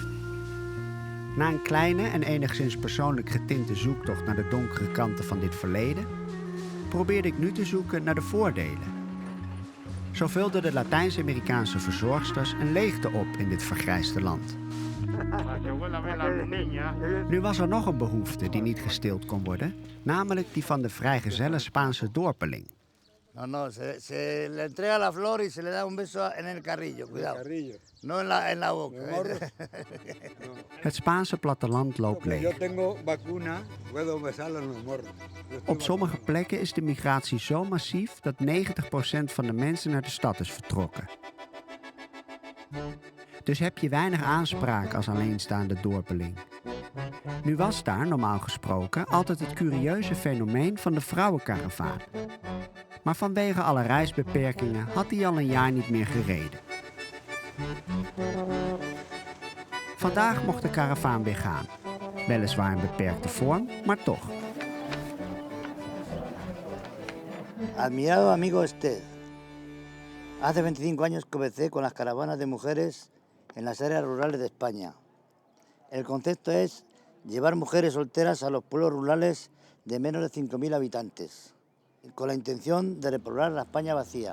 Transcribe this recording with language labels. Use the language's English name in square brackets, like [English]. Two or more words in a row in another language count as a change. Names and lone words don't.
[Dutch] Na een kleine en enigszins persoonlijk getinte zoektocht naar de donkere kanten van dit verleden, probeerde ik nu te zoeken naar de voordelen. Zo vulden de Latijns-Amerikaanse verzorgsters een leegte op in dit vergrijsde land. Nu was er nog een behoefte die niet gestild kon worden, namelijk die van de vrijgezelle Spaanse dorpeling. [Spanish] No, no, se le entrega la flor y se le da un beso en el carrillo, cuidado. El carrillo. No en la boca. [Dutch] Het Spaanse platteland loopt [Spanish] Yo [Dutch] leeg. [Spanish] tengo vacuna, puedo besarlo en los morros. [Dutch] Op sommige plekken is de migratie zo massief dat 90% van de mensen naar de stad is vertrokken. Dus heb je weinig aanspraak als alleenstaande dorpeling. Nu was daar, normaal gesproken, altijd het curieuze fenomeen van de vrouwenkaravaan. Maar vanwege alle reisbeperkingen had die al een jaar niet meer gereden. Vandaag mocht de karavaan weer gaan. Weliswaar in beperkte vorm, maar toch. [Spanish] Admirado amigo Estés, hace 25 años comencé con las caravanas de mujeres en las áreas rurales de España. El concepto es llevar mujeres solteras a los pueblos rurales de menos de 5.000 habitantes, con la intención de repoblar la España vacía.